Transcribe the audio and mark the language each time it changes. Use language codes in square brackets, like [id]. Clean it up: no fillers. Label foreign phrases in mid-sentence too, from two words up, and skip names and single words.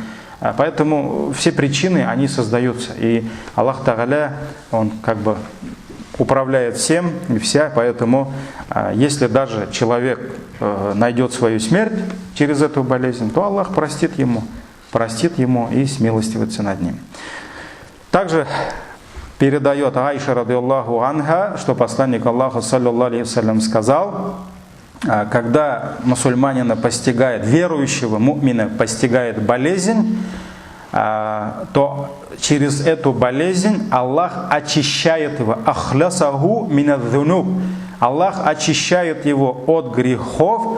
[ru] Поэтому все причины, они создаются. И Аллах Тааля, Он как бы управляет всем и вся, поэтому если даже человек найдет свою смерть через эту болезнь, то Аллах простит ему и смилостивится над ним. Также передает Аиша [ar] رضي الله عنها, [ru] что посланник Аллаха [ar] صلى الله عليه وسلم [ru] сказал: когда мусульманина постигает, верующего му'мина постигает болезнь, то через эту болезнь Аллах очищает его. [ar] أخلصه من الذنوب. [ru] Аллах очищает его от грехов.